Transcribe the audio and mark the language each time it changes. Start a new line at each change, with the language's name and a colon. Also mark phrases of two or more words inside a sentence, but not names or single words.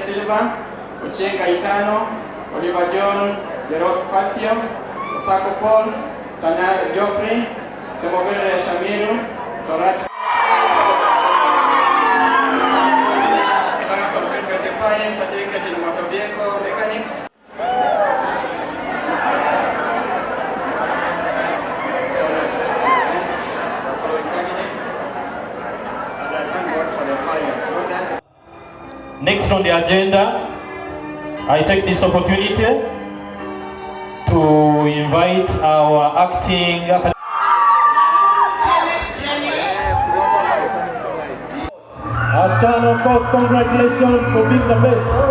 English: Silva, Uchenga Itano, Oliver John, Deros Pasio, Osako Paul, Sana Geoffrey, Semovere Shamiru, Torat. Class of 2025, certificate in motor vehicle mechanics. Next on the agenda, I take this opportunity to invite our acting Channel Court, congratulations for being the best.